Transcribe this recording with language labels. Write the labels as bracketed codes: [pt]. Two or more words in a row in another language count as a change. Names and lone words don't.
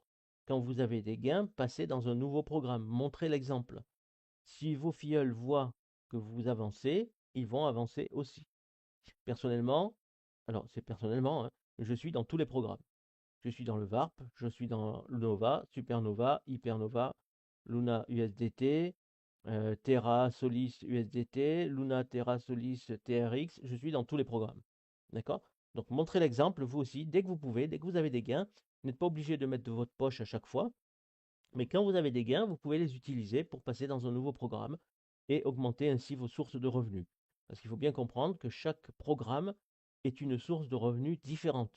[fr] Quand vous avez des gains, passez dans un nouveau programme. Montrez l'exemple. Si vos filleuls voient que vous avancez, ils vont avancer aussi. Personnellement, alors c'est personnellement, hein, je suis dans tous les programmes. Je suis dans le VARP, je suis dans Nova, Supernova, Hypernova, Luna USDT, Terra Solis USDT, Luna Terra Solis TRX. Je suis dans tous les programmes. D'accord? Donc montrez l'exemple, vous aussi, dès que vous pouvez, dès que vous avez des gains. Vous n'êtes pas obligé de mettre de votre poche à chaque fois. Mais quand vous avez des gains, vous pouvez les utiliser pour passer dans un nouveau programme et augmenter ainsi vos sources de revenus. Parce qu'il faut bien comprendre que chaque programme est une source de revenus différente.